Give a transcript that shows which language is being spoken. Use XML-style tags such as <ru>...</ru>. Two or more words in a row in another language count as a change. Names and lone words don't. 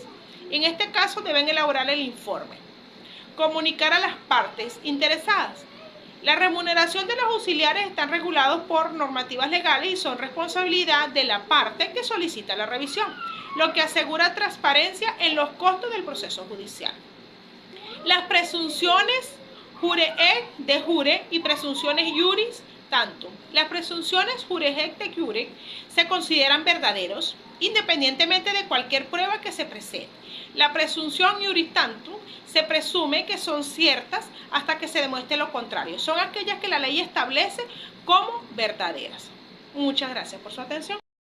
<es>En este caso deben elaborar el informe. Comunicar a las partes interesadas. La remuneración de los auxiliares están regulados por normativas legales y son responsabilidad de la parte que solicita la revisión, lo que asegura transparencia en los costos del proceso judicial. Las presunciones</es> <la>jure et de jure</la> <es>y presunciones</es> <la>iuris tantum.</la> <es>Las presunciones</es> <la>jure et de jure</la> <es>se consideran verdaderos independientemente de cualquier prueba que se presente. La presunción</es> <la>iuris tantum</la> <es>se presume que son ciertas hasta que se demuestre lo contrario. Son aquellas que la ley establece como verdaderas. Muchas gracias por su atención.</es>